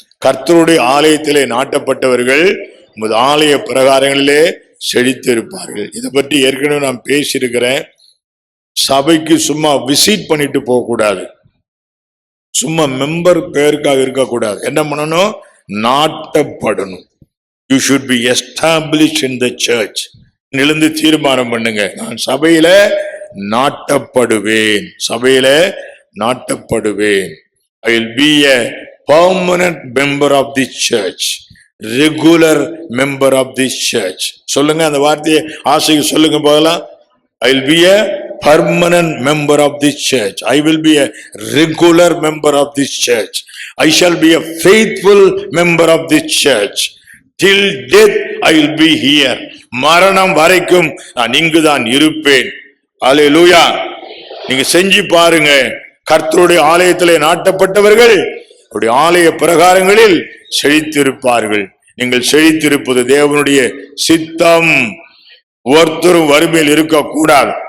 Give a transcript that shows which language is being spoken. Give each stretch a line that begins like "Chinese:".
Tamil: கர்த்தருடைய ஆலயத்திலே நாட்டப்பட்டவர்கள் உமது ஆலய பிரகாரங்களிலே செழித்து இருப்பார்கள். இதை பற்றி ஏற்கனவே நான் பேசியிருக்கிறேன். சபைக்கு சும்மா விசிட் பண்ணிட்டு போக கூடாது. சும்மா மெம்பர் பேருக்காக இருக்கக்கூடாது. என்ன பண்ணணும்? நாட்டப்படணும்.
English: You should be established in the church.
Tamil: எழுந்து தீர்மானம் பண்ணுங்க, நான் சபையில நாட்டப்படுவேன். சபையில நாட்டப்படுவேன்.
English: I will be a permanent member of this church, regular member of this church.
Tamil: சொல்லுங்க அந்த வார்த்தையை, ஆசைக்கு சொல்லுங்க போகலாம்.
English: I will be a permanent member of this church. I will be a regular member of this church. I shall be a faithful member of this church. Till death I will be here.
Tamil: மரணம் வரைக்கும் நான் இங்குதான் இருப்பேன். அல்லேலூயா. நீங்க செஞ்சு பாருங்க. கர்த்தருடைய ஆலயத்திலே நாட்டப்பட்டவர்கள் அவருடைய ஆலய பிரகாரங்களில் செழித்திருப்பார்கள். நீங்கள் செழித்திருப்பது தேவனுடைய சித்தம். ஒருத்தரும் வறுமையில் இருக்க கூடாது.